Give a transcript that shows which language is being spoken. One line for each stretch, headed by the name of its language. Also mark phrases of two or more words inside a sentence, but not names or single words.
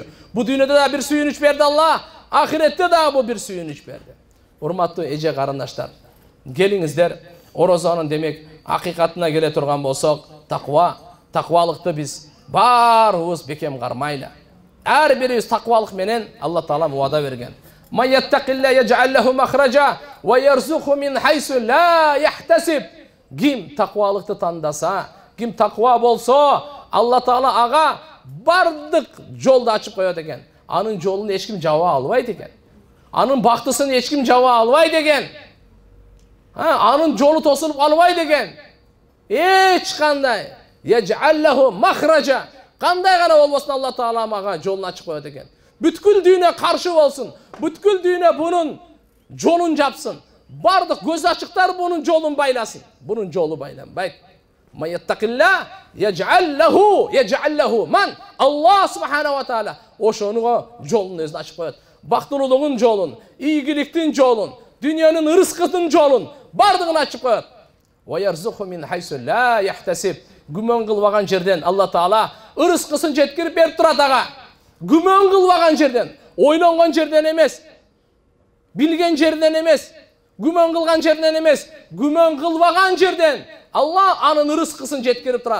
Kyrgyz: Бу дүйнөдө да бир сүйүнүч берди Алла, ахиретте да бу бир сүйүнүч берди. Урматтуу эже карындаштар, келиңиздер, орозонун демек акыйкатына келе турган болсок, таквалыкты биз баарыбыз бекем кармайлы. Ар бирибиз таквалык менен Алла Таала вада берген.
Arabic: من يتق الله يجعل له مخرجا ويرزقه من حيث لا يحتسب.
Kyrgyz: Ким таквалыкты тандаса, ким таква болсо, Алла Таала ага бардык жолду ачып коет экен. Анын жолун эч ким жаба албайт экен. Анын бактысын эч ким жаба албайт экен. Анын жолу тосулуп калбайт экен. Эч кандай
Arabic: يجعل له مخرجا.
Kyrgyz: Кандай гана болбосун Алла Таала мага жолун ачып коет экен. Бүткүл дүйнө каршы болсун. Бүткүл дүйнө бунун жолун жапсын. Бардык көз ачыктар бунун жолун байласын. Бунун жолу байланбайт.
Arabic: من يتق الله يجعل له من الله سبحانه وتعالى
Kyrgyz: ошонуга жолун өзү ачып коет. Бактылуулугун жолун, ийгиликтин жолун, дүйнөнүн рызкынын жолун бардыгын ачып коет.
Arabic: ويرزقه من حيث لا يحتسب.
Kyrgyz: Күмөн кылбаган жерден Алла Таала рызкысын жеткирип берип турат ага. Күмөн кылбаган жерден, ойлонгон жерден эмес, билген жерден эмес, күмөн кылган жерден эмес, күмөн кылбаган жерден Алла анын рызкысын жеткирип турат.